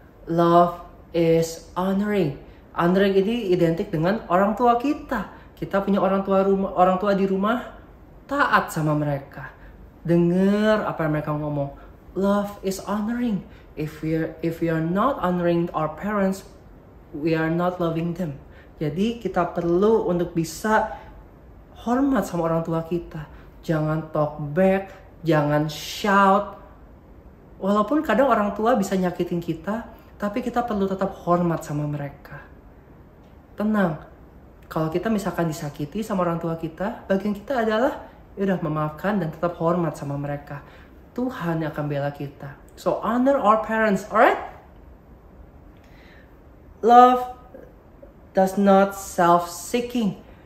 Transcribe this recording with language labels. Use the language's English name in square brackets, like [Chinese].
[English] Love is honoring. [Indonesian] Honoring ini identik dengan orang tua kita. Kita punya orang tua di rumah, taat sama mereka. Dengar apa yang mereka ngomong. [English] Love is honoring. If we are not honoring our parents, we are not loving them. [Indonesian] Jadi kita perlu untuk bisa hormat sama orang tua kita. Jangan [English] talk back, [Indonesian] jangan shout. Walaupun kadang orang tua bisa nyakitin kita, tapi kita perlu tetap hormat sama mereka. Tenang, kalau kita misalkan disakiti sama orang tua kita, bagian kita adalah yaudah memaafkan dan tetap hormat sama mereka. Tuhan yang akan bela kita. [English] So honor our parents, alright? Love does not self-seeking.